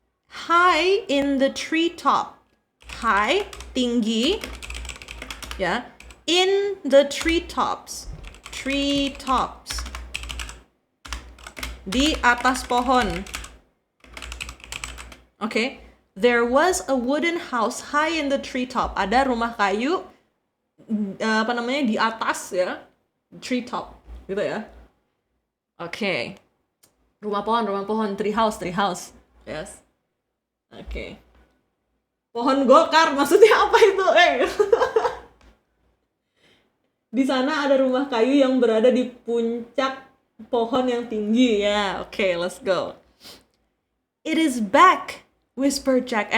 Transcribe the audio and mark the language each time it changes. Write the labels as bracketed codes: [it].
[en] High in the treetop. High, [id] tinggi ya. [en] In the treetops. Treetops. [id] Di atas pohon. Oke. [en] There was a wooden house high in the treetop. [id] Ada rumah kayu di atas ya. Treetop gitu ya. Oke. Rumah pohon, [en] tree house. Yes. [id] Oke. Pohon gokar maksudnya apa itu? Di sana ada rumah kayu yang berada di puncak pohon yang tinggi ya. [en] Oke, let's go. It is back, whispered Jack.